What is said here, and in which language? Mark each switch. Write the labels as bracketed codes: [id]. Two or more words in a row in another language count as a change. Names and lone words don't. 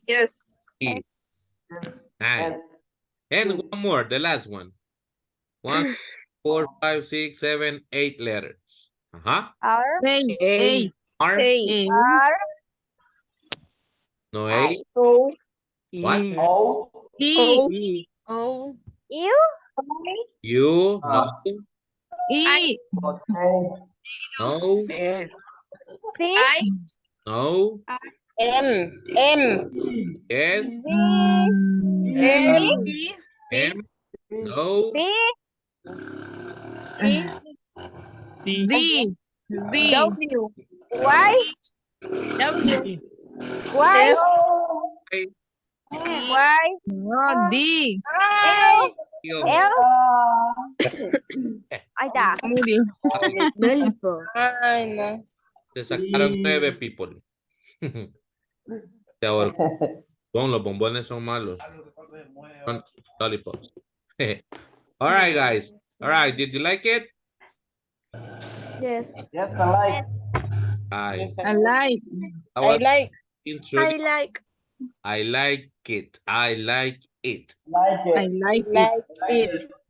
[en] E. Nice. And one more, the last one. 1, 4, 5, 6, 7, 8 letters. Uh-huh. R. A. R, R. no A. O. What? E. U. U, no, E. no, S. C. no, M. M. yes, M. M, no, C. Z. W. Y. T. Y. I, Y. No, D. L. [es] Yo. L. Ahí está. Lollipop. Ay, no. Se sacaron 9 people. Y ahora, los bombones son malos. [en] Son lollipops. All right, guys. All right, did you like it? Yes. I, I like. I I was like. introduced. like. I like it. I like it. I like it.